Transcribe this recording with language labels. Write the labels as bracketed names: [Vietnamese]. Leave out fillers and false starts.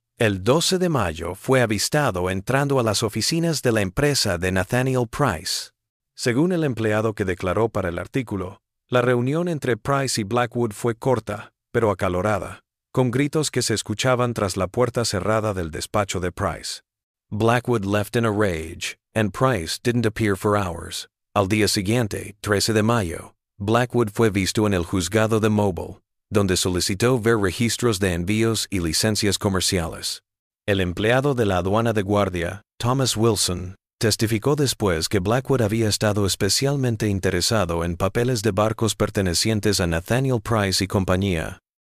[Spanish] El 12 de mayo fue avistado entrando a las oficinas de la empresa de Nathaniel Price. Según el empleado que declaró para el artículo, la reunión entre Price y Blackwood fue corta, pero acalorada, con gritos que se escuchaban tras la puerta cerrada del despacho de Price. [English] Blackwood left in a rage, and Price didn't appear for hours. [Spanish] Al día siguiente, 13 de mayo, Blackwood fue visto en el juzgado de Mobile, donde solicitó ver registros de envíos y licencias comerciales. El empleado de la aduana de guardia, Thomas Wilson, testificó después que Blackwood había estado especialmente interesado en papeles de barcos pertenecientes a Nathaniel Price y compañía.